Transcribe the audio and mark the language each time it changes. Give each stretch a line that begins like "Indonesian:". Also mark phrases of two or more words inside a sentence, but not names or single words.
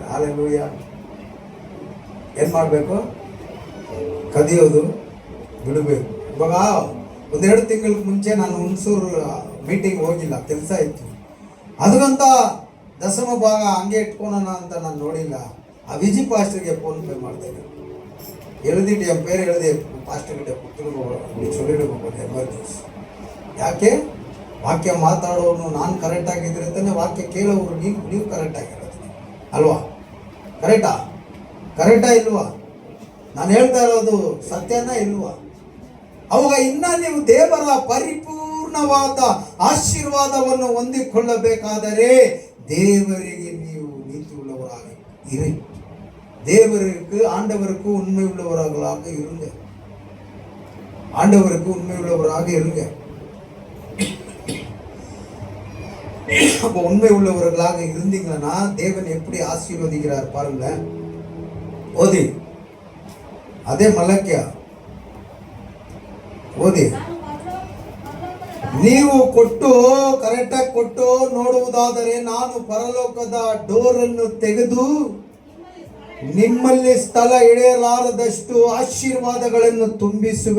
Kannada: ಹಲ್ಲೆಲೂಯಾ. ಏನ್ ಮಾಡ್ಬೇಕು? ಕದಿಯೋದು ಬಿಡಬೇಕು. ಇವಾಗ 1-2 ತಿಂಗಳ ಮುಂಚೆ ನಾನು ಹುಣಸೂರು ಮೀಟಿಂಗ್ ಹೋಗಿಲ್ಲ, ಕೆಲಸ ಇತ್ತು. ಅದಕ್ಕಂತ ದಶಮ ಭಾಗ ಹಂಗೆ ಇಟ್ಕೊಳೋಣ ಅಂತ ನಾನು ನೋಡಿಲ್ಲ. ಆ ವಿಜಿ ಪಾಸ್ಟರ್ಗೆ ಫೋನ್ ಪೇ ಮಾಡ್ತೇನೆ.
Tamil: எழுதிட்டு என் பேர் எழுதி பாஸ்டர்கிட்ட கொடுத்துட்டு சொல்லிட்டு ಎಮರ್ಜೆನ್ಸಿ.
Kannada: ಯಾಕೆ? ವಾಕ್ಯ ಮಾತಾಡೋನು ನಾನು ಕರೆಕ್ಟ್ ಆಗಿದ್ರೆ ತಾನೆ ವಾಕ್ಯ ಕೇಳೋರು ನೀವು ಕರೆಕ್ಟ್ ಆಗಿರೋದು ಅಲ್ವಾ? ಕರೆಕ್ಟಾ ಇಲ್ವಾ? ನಾನು ಹೇಳ್ತಾ ಇರೋದು ಸತ್ಯನ ಇಲ್ವಾ? ಅವಾಗ ಇನ್ನ ನೀವು ದೇವರ ಪರಿಪೂರ್ಣವಾದ ಆಶೀರ್ವಾದವನ್ನು ಹೊಂದಿಕೊಳ್ಳಬೇಕಾದರೆ ದೇವರಿಗೆ ನೀವು ನೀತಿ
Tamil: உள்ளவராக இரு. தேவருக்கு ஆண்டவருக்கு உண்மை உள்ளவர்களாக இருங்க. ஆண்டவருக்கு உண்மை உள்ளவராக இருங்க. அப்போ உண்மை உள்ளவர்களாக இருந்தீங்கன்னா தேவன் எப்படி ஆசீர்வதிக்கிறார் பாருங்க.
Kannada: ஓதி ಅದೇ ಮಲಕ್ಯ ಓದಿ. ನೀವು ಕೊಟ್ಟು ಕರೆಕ್ಟಾಗಿ ಕೊಟ್ಟು ನೋಡುವುದಾದರೆ ನಾನು ಪರಲೋಕದ ಡೋರನ್ನು ತೆಗೆದು ನಿಮ್ಮಲ್ಲಿ ಸ್ಥಳ ಹಿಡಿಯಲಾರದಷ್ಟು ಆಶೀರ್ವಾದಗಳನ್ನು ತುಂಬಿಸುವೆ.